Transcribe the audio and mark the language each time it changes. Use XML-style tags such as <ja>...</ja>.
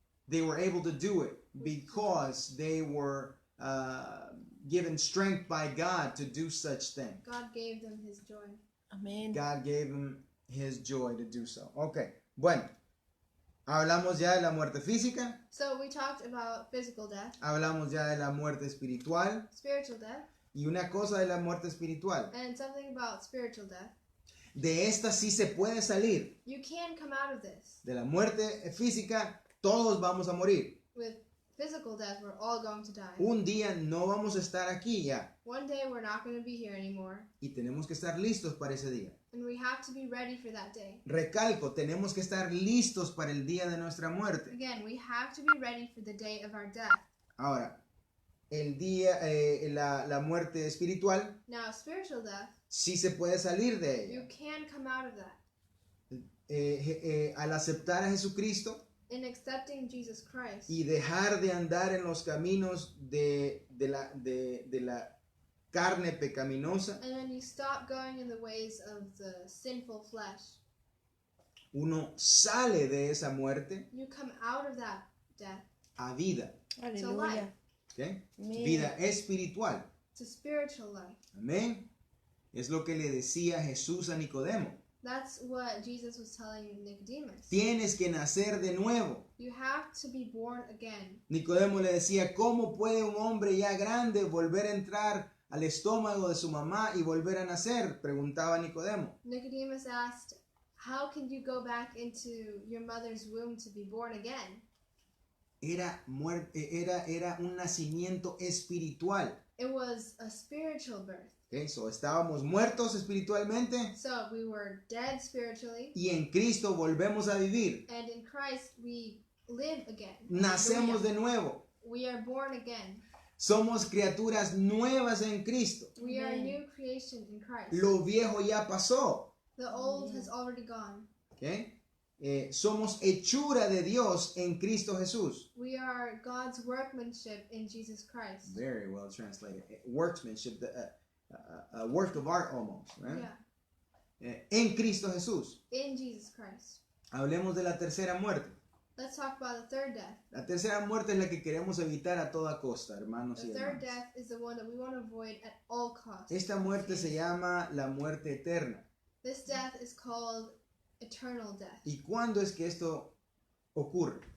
<en>They were able to do it because they were given strength by God to do such things. God gave them His joy.</en> <es>Amén.</es> <en>God gave them His joy to do so.</en> <es>Okay, bueno, hablamos ya de la muerte física,</es> <en>So we talked about physical death,</en> <es>hablamos ya de la muerte espiritual</es> <en>spiritual death,</en> <es>y una cosa de la muerte espiritual.</es> <en>and something about spiritual death.</en> <es>De esta sí se puede salir.</es> <en>You can come out of this.</en> <es>De la muerte física todos vamos a morir.</es> <en>With physical death, we're all going to die.</en> <es>Un día no vamos a estar aquí ya</es> <en>One day we're not going to be here anymore,</en> <es>y tenemos que estar listos para ese día.</es> <en>and we have to be ready for that day.</en> <es>Recalco, tenemos que estar listos para el día de nuestra muerte.</es> <en>Again, we have to be ready for the day of our death.</en> <es>Ahora, el día, la muerte espiritual,</es> <en>Now, spiritual death,</en> <es>sí se puede salir de</es> <en>you</en> <es>ella.</es> <en>can come out of that.</en> <es>Al aceptar a Jesucristo</es> <en>In accepting Jesus Christ</en> <es>y dejar de andar en los caminos de la carne pecaminosa,</es> <en>and when you stop going in the ways of the sinful flesh,</en> <es>uno sale de esa muerte</es> <en>you come out of that death</en> <es>a vida.</es> <en>to life,</en> <es>¿Okay? Amén. Vida espiritual.</es> <en>to spiritual life.</en> <es>Amén. Es lo que le decía Jesús a Nicodemo.</es> <en>That's what Jesus was telling Nicodemus.</en> <es>Tienes que nacer de nuevo.</es> <en>You have to be born again.</en> <es>Nicodemo le decía, ¿cómo puede un hombre ya grande volver a entrar al estómago de su mamá y volver a nacer? Preguntaba Nicodemo.</es> <en>Nicodemus asked, how can you go back into your mother's womb to be born again?</en> <es>Era un nacimiento espiritual.</es> <en>It was a spiritual birth. Okay, so</en> <es>estábamos muertos espiritualmente</es> <en>So we were dead spiritually,</en> <es>y en Cristo volvemos a vivir.</es> <en>and in Christ we live again.</en> <es>Nacemos de nuevo.</es> <en>We are born again.</en> <es>Somos criaturas nuevas en Cristo.</es> <en>We are a Amen. new creation in Christ.</en> <es>Lo viejo ya pasó.</es> <en>The old has already gone.</en> <es>¿Ok? Somos hechura de Dios en Cristo Jesús.</es> <en>We are God's workmanship in Jesus Christ. Very well translated. Workmanship, a work of art almost. Right? Yeah,</en> <es>En Cristo Jesús.</es> <en>in Jesus Christ.</en> <es>Hablemos de la tercera muerte.</es> <en>Let's talk about the third death.</en> <es>La tercera muerte es la que queremos evitar a toda costa, hermanos</es> <en>The</en> <es>y</es> <en>third</en> <es>hermanas.</es> <en>death is the one that we want to avoid at all costs.</en> <es>Esta muerte se llama la muerte eterna.</es> <en>This death is called eternal death.</en> <es>¿Y cuándo es que esto ocurre?</es>